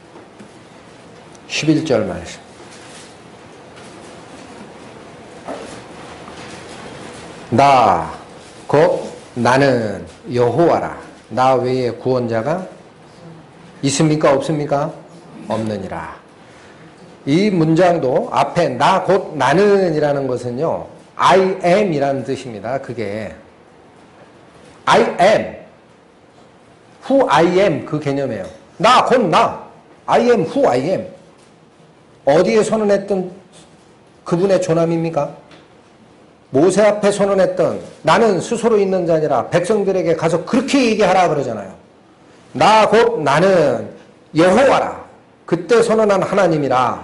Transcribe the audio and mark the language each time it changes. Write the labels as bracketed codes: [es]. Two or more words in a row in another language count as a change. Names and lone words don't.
[ko] 11절 말씀. 나 곧 나는 여호와라. 나 외에 구원자가 있습니까? 없습니까? 없느니라. 이 문장도 앞에 나 곧 나는 이라는 것은요. [en] I am [ko] 이라는 뜻입니다. 그게 [en] I am who I am [ko] 그 개념이에요. 나 곧 나 [en] I am who I am [ko] 어디에 선언했던 그분의 존함입니까? 모세 앞에 선언했던 나는 스스로 있는 자니라 백성들에게 가서 그렇게 얘기하라 그러잖아요. 나 곧 나는 여호와라. 그때 선언한 하나님이라.